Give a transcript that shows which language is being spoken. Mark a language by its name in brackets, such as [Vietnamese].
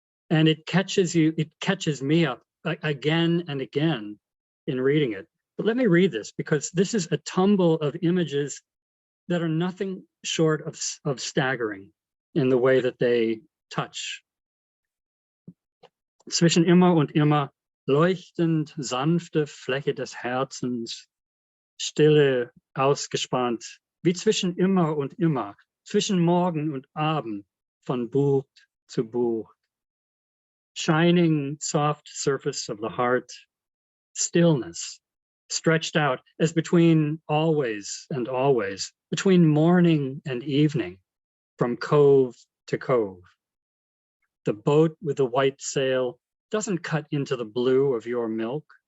[English] And it catches me up again and again in reading it. But let me read this, because this is a tumble of images that are nothing short of staggering in the way that they touch. [German] Zwischen immer und immer leuchtend sanfte Fläche des Herzens, stille, ausgespannt, wie zwischen immer und immer, zwischen Morgen und Abend, von Buch zu Buch. [English] Shining, soft surface of the heart, stillness, stretched out as between always and always, between morning and evening, from cove to cove. The boat with the white sail doesn't cut into the blue of your milk.